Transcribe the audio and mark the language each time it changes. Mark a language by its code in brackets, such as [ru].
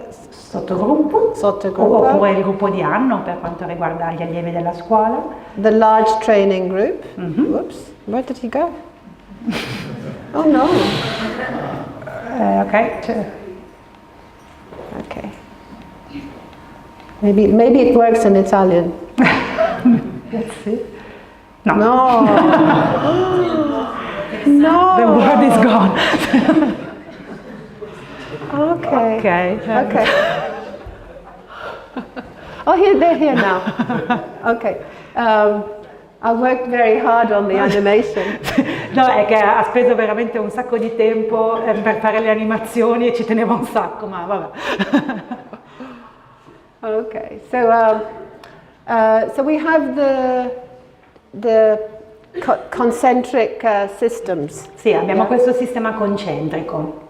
[it] Sottogruppo, oppure il gruppo di anno per quanto riguarda gli allievi della scuola. [en] The large training group. Whoops, where did he go? Oh no. Okay. Okay. Maybe it works in Italian. Let's see. No. No. The word is gone. Okay. Oh, they're here now. Okay. I worked very hard on the animation. [it] No, è che ha speso veramente un sacco di tempo per fare le animazioni e ci teneva un sacco, ma vabbè. [en] Okay, so we have the concentric systems. [it] Sì, abbiamo questo sistema concentrico.